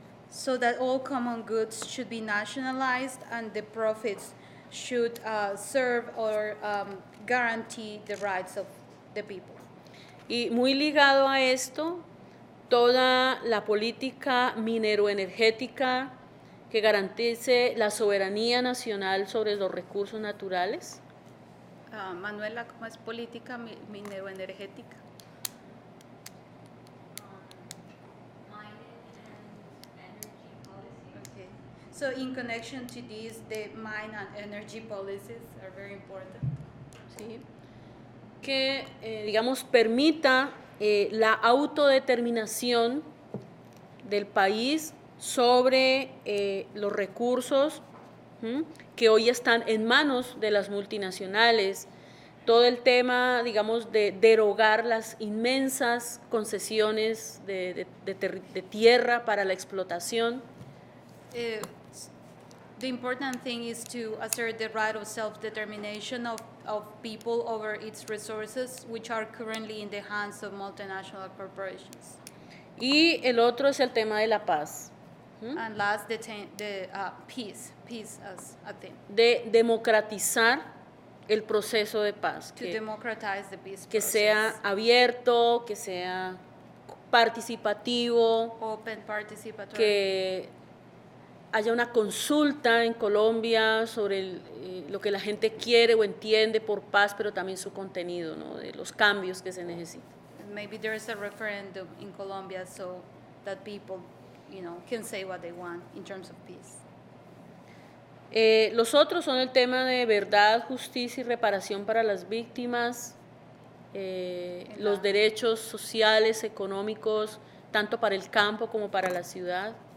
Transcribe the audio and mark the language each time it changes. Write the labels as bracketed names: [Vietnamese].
[English] So that all common goods should be nationalized and the profits should serve or guarantee the rights of the people. [Spanish] Y muy ligado a esto, toda la política mineroenergética que garantice la soberanía nacional sobre los recursos naturales. Manuela, ¿cómo es política mineroenergética? [English] Mining and energy policies. Okay. So in connection to this, the mine and energy policies are very important. [Spanish] ¿Sí? Que, digamos, permita la autodeterminación del país sobre los recursos que hoy están en manos de las multinacionales. Todo el tema, digamos, de derogar las inmensas concesiones de tierra para la explotación. [English] The important thing is to assert the right of self-determination of people over its resources, which are currently in the hands of multinational corporations. [Spanish] Y el otro es el tema de la paz, [English] And last, the peace as a thing, [Spanish] de democratizar el proceso de paz, [English] to democratize the peace [Spanish] que [English] process. [Spanish] sea abierto, que sea participativo, [English] Open, participatory. [Spanish] que haya una consulta en Colombia sobre lo que la gente quiere o entiende por paz, pero también su contenido, ¿no? De los cambios que se necesitan. [English] Maybe there's a referendum in Colombia so that people, can say what they want in terms of peace. [Spanish] Los otros son el tema de verdad, justicia y reparación para las víctimas, los derechos sociales, económicos, tanto para el campo como para la ciudad.